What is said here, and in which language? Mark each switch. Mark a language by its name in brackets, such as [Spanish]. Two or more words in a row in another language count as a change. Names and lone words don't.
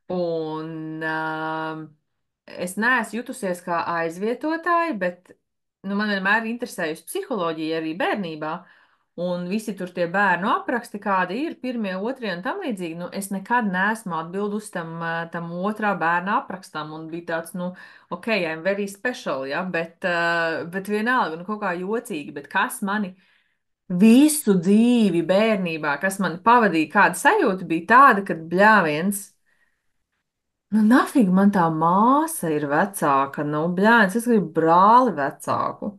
[Latvian] Un es neesmu jutusies kā aizvietotāja, bet nu, man vienmēr interesējusi psiholoģija arī bērnībā. Un visi tur tie bērnu apraksti, kādi ir pirmie, otrie un tam līdzīgi, nu, es nekad neesmu atbildus tam otrā bērna aprakstam, un bija tāds, nu, [English] ok, I'm very special, [Latvian] ja, bet vienalga, nu, kaut kā jocīgi, bet kas mani visu dzīvi bērnībā, kas man pavadīja, kāda sajūta bija tāda, kad bļāviens, nu, nafig man tā māsa ir vecāka, nu, bļāviens, es gribu brāli vecāku.